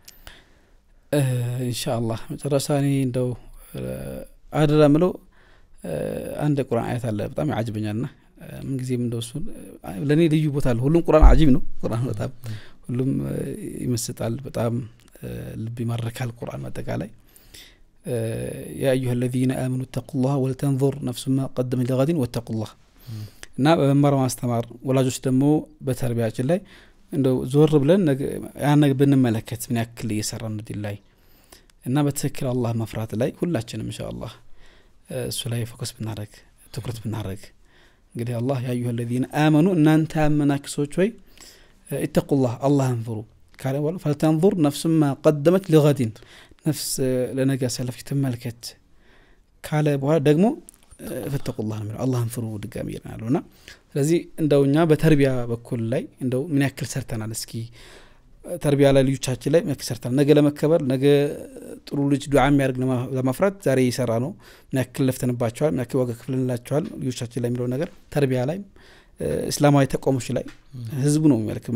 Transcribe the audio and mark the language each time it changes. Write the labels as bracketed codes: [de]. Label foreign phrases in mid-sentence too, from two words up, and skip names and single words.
[am] ኢንሻአላህ መጨረሻኒ እንደው አድራምሎ አንድ ቁርአን አያት አለ በጣም ያጅበኛልና ምን ጊዜም እንደው እሱ ለኔ ልዩ ቦታ አለ ሁሉም ቁርአን አጂብ ነው ቁርአን በጣም ሁሉም ይመስጣል በጣም ልብ ይማርካል ቁርአን መጠቃላይ [ar] يا أيها الذين آمنوا اتقوا الله ولتنظر نفس ما قدمت لغد واتقوا الله [am] እና በመማር ማስተማር ወላጆች ደግሞ በተርቢያችን ላይ እንደው ዞር ብለን ያን ነገር ብንመለከት ምን ያክል እየሰራን ነው ዲላይ እና በትክክል አላህ መፍራት ላይ ሁላችንም ኢንሻአላህ እሱ ላይ ፎከስ ብናደርግ ትኩረት ብናደርግ እንግዲህ አላህ [ar] يا أيها الذين آمنوا [am] እናንተ አመናችሁ ሰዎች ወይ [ar] اتقوا الله [am] አላህን ፍሩ ካለ ወላ [ar] فلتنظر نفس ما قدمت لغد نفس [am] ለነገ ሰለፍ ተመልከት ካለ በኋላ ደግሞ [ar] فتقوا الله [am] ነው አላህን ፍሩ ድጋሚ ይላልና ስለዚህ እንደውኛ በተርቢያ በኩል ላይ እንደው ምን ያክል ሰርተናል እስኪ ተርቢያ ላይ ልጆቻችን ላይ ምን ያክል ሰርተናል ነገ ለመከበር ነገ ጥሩ ልጅ ዱዓ የሚያደርግ ለማፍራት ዛሬ ይሰራ ነው ምን ያክል ለፍተንባቸዋል ምን ያክል ዋጋ ከፍለንላቸዋል ልጆቻችን ላይ የሚለው ነገር ተርቢያ ላይ እስላማዊ ተቋሞች ላይ ህዝቡ ነው የሚያልከው